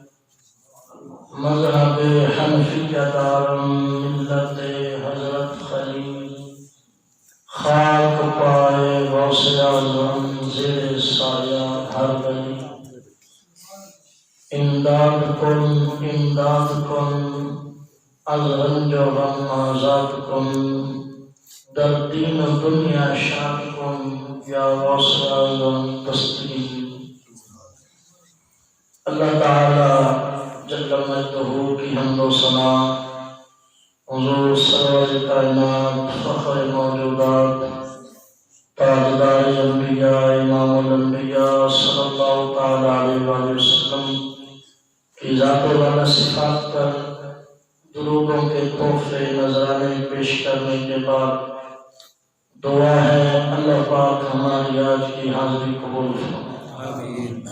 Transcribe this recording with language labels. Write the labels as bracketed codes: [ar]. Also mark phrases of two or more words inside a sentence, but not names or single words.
[fa] مذہب حنفیہ دارم ملت حضرت خلیل خاک پائے غوث اعظم زیر سایہ ہر گلی امداد کن از رنج و غم آزاد کن در دین و دنیا شاد کن یا غوث اعظم تسلیم [ur] اللہ تعالی [ar] جل مجدہ [ur] کی حمد و ثنا حضور سرور کائنات فخر موجودات تاجدار انبیاء امام الانبیاء [ar] صلی اللہ تعالی علیہ وآلہ وسلم [ur] کی ذات و صفات پر درودوں کے تحفے نذرانے پیش کرنے کے بعد دعا ہے اللہ پاک ہماری آج کی حاضری قبول فرمائے